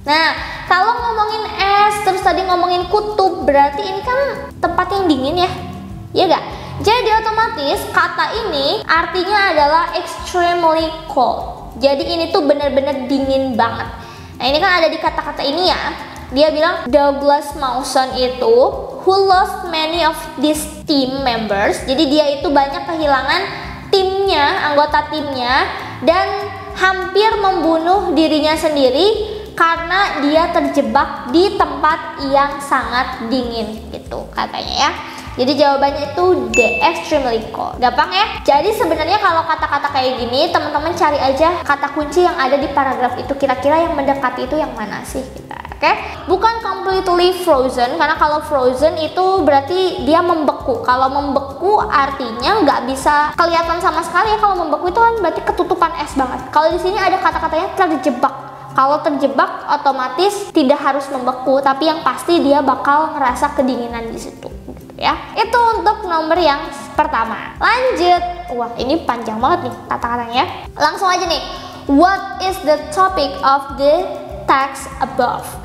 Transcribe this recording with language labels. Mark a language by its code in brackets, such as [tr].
[id] Nah, kalau ngomongin es, terus tadi ngomongin kutub, berarti ini kan tempat yang dingin ya, iya gak? Jadi otomatis kata ini artinya adalah [en] extremely cold. [id] Jadi ini tuh benar-benar dingin banget. Nah ini kan ada di kata-kata ini ya. Dia bilang Douglas Mawson itu [en] who lost many of these team members. [id] Jadi dia itu banyak kehilangan timnya, anggota timnya, dan hampir membunuh dirinya sendiri karena dia terjebak di tempat yang sangat dingin gitu katanya ya. Jadi jawabannya itu [en] the extremely cold. [id] Gampang ya? Jadi sebenarnya kalau kata-kata kayak gini, teman-teman cari aja kata kunci yang ada di paragraf itu. Kira-kira yang mendekati itu yang mana sih kita? Oke? Bukan [en] completely frozen, [id] karena kalau frozen itu berarti dia membeku. Kalau membeku artinya nggak bisa kelihatan sama sekali ya. Kalau membeku itu kan berarti ketutupan es banget. Kalau di sini ada kata-katanya terjebak. Kalau terjebak otomatis tidak harus membeku, tapi yang pasti dia bakal ngerasa kedinginan di situ. Ya, itu untuk nomor yang pertama. Lanjut. Wah, ini panjang banget nih kata-katanya. Langsung aja nih. [en] What is the topic of the text above?